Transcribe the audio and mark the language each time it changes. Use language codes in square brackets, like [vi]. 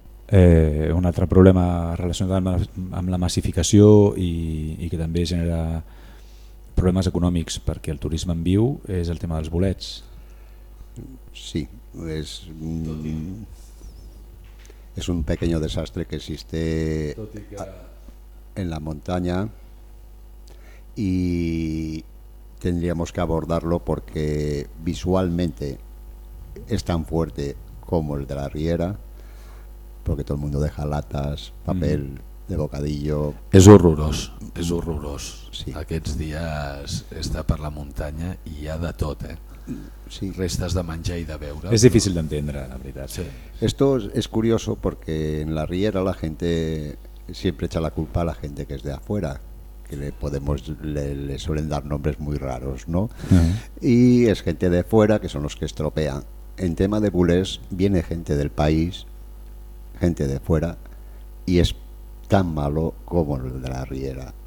[ca] Un altre problema relacionat amb la massificació i que també genera problemes econòmics perquè el turisme en viu és el tema dels bolets. [es] Sí, és un pequeño desastre que existe en la muntanya i tendríamos que abordarlo porque visualmente es tan fuerte como el de la riera, porque todo el mundo deja latas, papel de bocadillo. [ca] És horrorós, és horrorós. Sí. Aquests dies està per la muntanya i hi ha de tot, eh? Sí. Restes de menjar i de beure. És difícil d'entendre, la veritat. Sí. [es] Esto es curioso porque en la riera la gente siempre echa la culpa a la gente que es de afuera, que le suelen dar nombres muy raros, ¿no? Uh-huh. Y es gente de fuera que son los que estropean. En tema de bulés viene gente del país, gente de fuera, y es tan malo como el de la riera.